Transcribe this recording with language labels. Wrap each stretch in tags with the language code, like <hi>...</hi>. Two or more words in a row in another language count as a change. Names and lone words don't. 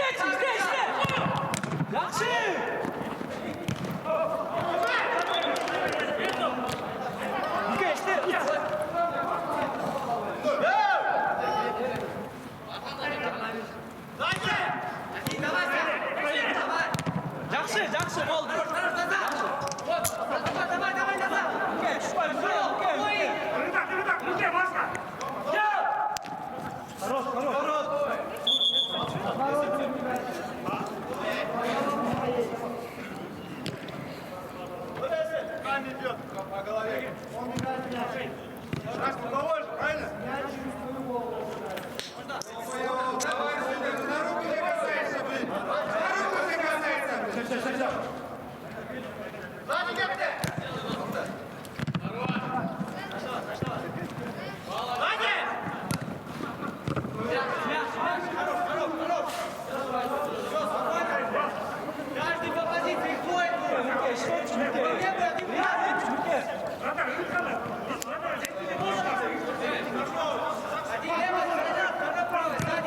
<uz>Yaxshi. Yurga, ishla. Yaxshi, bo'ldi.</uz> <ru>Давай назад.</ru> <uz>Yurga, tushmay, yurga.</uz> <ru>По голове. Шаг угловой же, правильно? Давай, на руку не касайся, блин. На руку не касайся, блин. Сзади где? Каждый по позиции ходит.</ru> <uz>Yurga, ishla, yurga.</uz> <ru>Один лево, второй право, сзади.</ru>